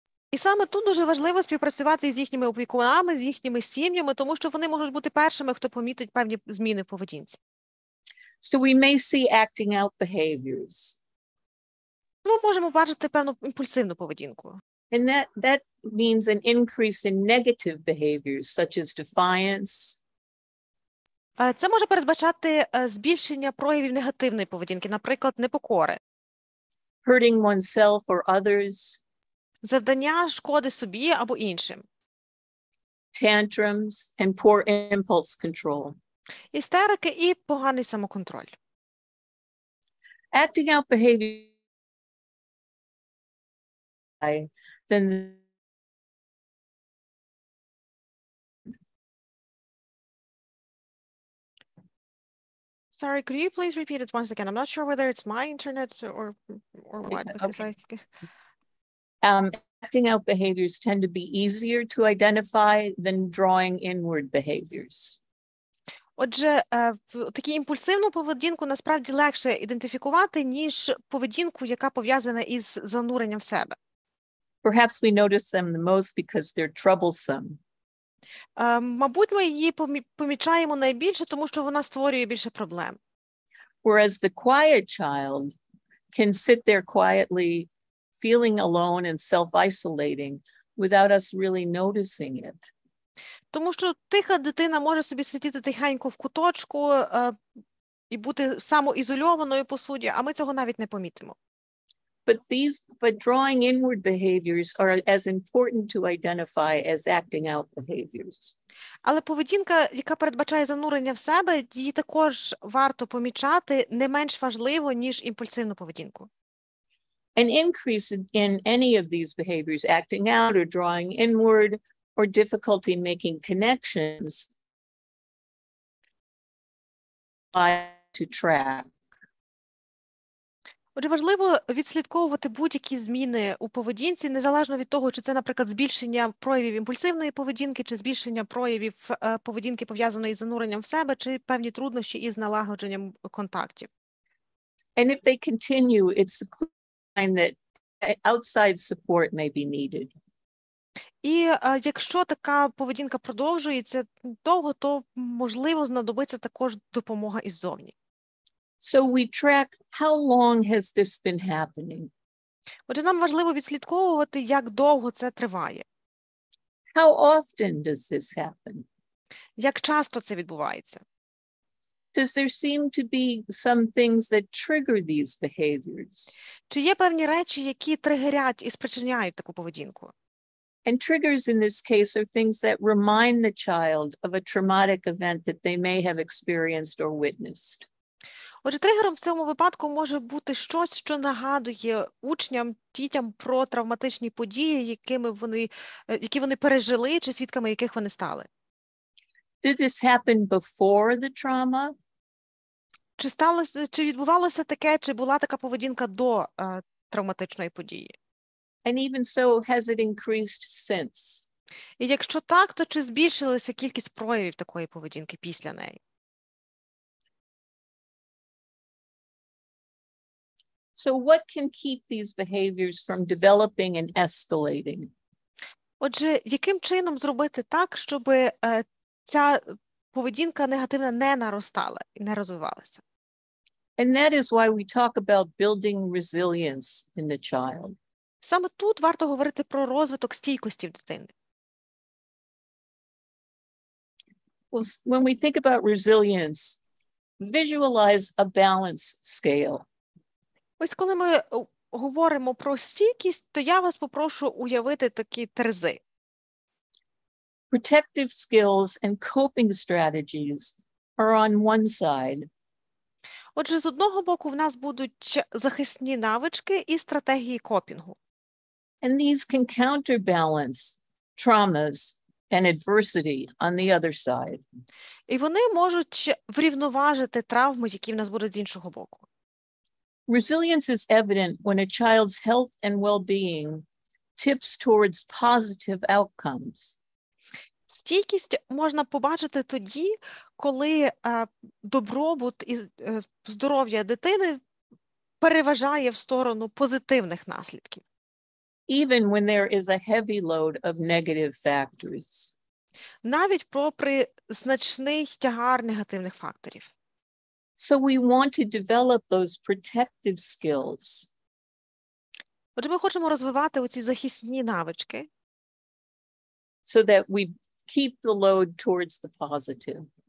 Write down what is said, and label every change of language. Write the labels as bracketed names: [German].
[Ukrainian] І саме тут дуже важливо співпрацювати з їхніми опікунами, з їхніми сім'ями, тому що вони можуть бути першими, хто помітить певні зміни в поведінці. [English] So we may see acting out behaviors. [Ukrainian] Ми можемо бачити певну імпульсивну поведінку. [English] And that means an increase in negative behaviors, such as defiance. [Ukrainian] Це може передбачати збільшення проявів негативної поведінки, наприклад, непокори. [English] Hurting oneself or others. [Ukrainian] Завдання шкоди собі або іншим. [English] Tantrums and poor impulse control. [Ukrainian] Істерики і поганий самоконтроль. [English] Acting out behavior, then Sorry, could you please repeat it once again? I'm not sure whether it's my internet or what. Because okay. Acting out behaviors tend to be easier to identify than drawing inward behaviors. [Ukrainian] Отже, таку імпульсивну поведінку насправді легше ідентифікувати, ніж поведінку, яка пов'язана із зануренням в себе. [English] Perhaps we notice them the most because they're troublesome. [Ukrainian] Мабуть, ми її помічаємо найбільше, тому що вона створює більше проблем. [English] Whereas the quiet child can sit there quietly, feeling alone and self-isolating without us really noticing it. [Ukrainian] Тому що тиха дитина може собі сидіти тихенько в куточку і бути самоізольованою по суті, а ми цього навіть не помітимо. [English] But drawing inward behaviors are as important to identify as acting out behaviors. [Ukrainian] Але поведінка, яка передбачає занурення в себе, її також варто помічати, не менш важливо, ніж імпульсивну поведінку. [English] An increase in any of these behaviors, acting out or drawing inward, or difficulty making connections, to track. [Ukrainian] Отже, важливо відслідковувати будь-які зміни у поведінці, незалежно від того, чи це, наприклад, збільшення проявів імпульсивної поведінки, чи збільшення проявів поведінки, пов'язаної з зануренням в себе, чи певні труднощі із налагодженням контактів. [English] And if they continue, it's a sign that outside support may be needed. [Ukrainian] І якщо така поведінка продовжується довго, то, можливо, знадобиться також допомога іззовні. [English] So we track how long has this been happening? [Ukrainian] Отже, нам важливо відслідковувати, як довго це триває. [English] How often does this happen? [Ukrainian] Як часто це відбувається? [English] Does there seem to be some things that trigger these behaviors? [Ukrainian] Чи є певні речі, які тригерять і спричиняють таку поведінку? [English] And triggers in this case are things that remind the child of a traumatic event that they may have experienced or witnessed. [Ukrainian] Отже, тригером в цьому випадку може бути щось, що нагадує учням, дітям про травматичні події, які вони пережили, чи свідками яких вони стали. [English] Did this happen before the trauma? [Ukrainian] Чи відбувалося таке, чи була така поведінка до травматичної події? [English] And even so, has it increased since? [Ukrainian] І якщо так, то чи збільшилася кількість проявів такої поведінки після неї? [English] So what can keep these behaviors from developing and escalating? [Ukrainian] Отже, яким чином зробити так, щоб ця поведінка негативна не наростала і не розвивалася? [English] And that is why we talk about building resilience in the child. [Ukrainian] Саме тут варто говорити про розвиток стійкості в дитини. [English] When we think about resilience, visualize a balance scale. [Ukrainian] Ось коли ми говоримо про стійкість, то я вас попрошу уявити такі терези. [English] Protective skills and coping strategies are on one side. [Ukrainian] Отже, з одного боку в нас будуть захисні навички і стратегії копінгу. [English] And these can counterbalance traumas and adversity on the other side. [Ukrainian] І вони можуть врівноважити травми, які в нас будуть з іншого боку. [English] Resilience is evident when a child's health and well-being tips towards positive outcomes. [Ukrainian] Стійкість можна побачити тоді, коли добробут і здоров'я дитини переважає в сторону позитивних наслідків. [English] Even when there is a heavy load of negative factors. [Ukrainian] Навіть попри значний тягар негативних факторів. [English] So we want to develop those protective skills. [Ukrainian] Отже, ми хочемо розвивати оці захисні навички. [English] So that we keep the load towards the positive.